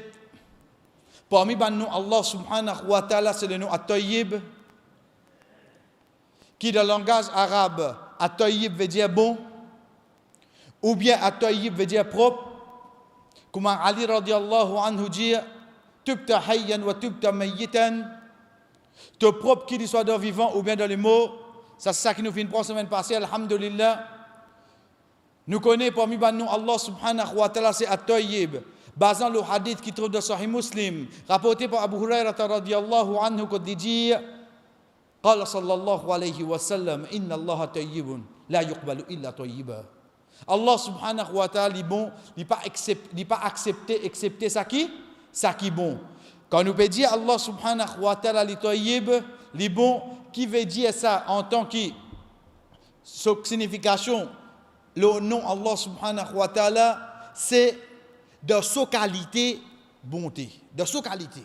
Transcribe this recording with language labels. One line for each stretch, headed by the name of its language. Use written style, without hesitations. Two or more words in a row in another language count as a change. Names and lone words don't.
French: Parmi nous,
Arabic: الله سبحانه وتعالى,
French: c'est le nom At-Tayyib, qui dans le langage arabe, At-Tayyib veut dire bon, ou bien At-Tayyib veut dire propre. Comme Ali
Arabic: رضي الله عنه
French: dit,
Arabic: طبت حيا وطبت ميتا,
French: te propre qu'il soit dans le vivant ou bien dans les morts. Ça, c'est ça qui nous fait une première semaine passée, alhamdulillah. Nous connaissons parmi nous,
Arabic: الله سبحانه وتعالى,
French: c'est At-Tayyib. Basant le hadith qui trouve dans Sahih Muslim, rapporté par Abu Hurairah
Arabic: رضي الله عنه,
French: qui dit,
Arabic: قال صلى الله عليه وسلم إن الله طيب لا يقبل إلا طيبا. الله سبحانه وتعالى
French: est bon, il n'est pas accepté excepté ça qui est bon. Quand nous peut dire
Arabic: الله سبحانه وتعالى
French: est tayyib, est bon, qui veut dire ça en tant que signification, le nom
Arabic: الله سبحانه وتعالى,
French: c'est de sa qualité bonté, de sa qualité.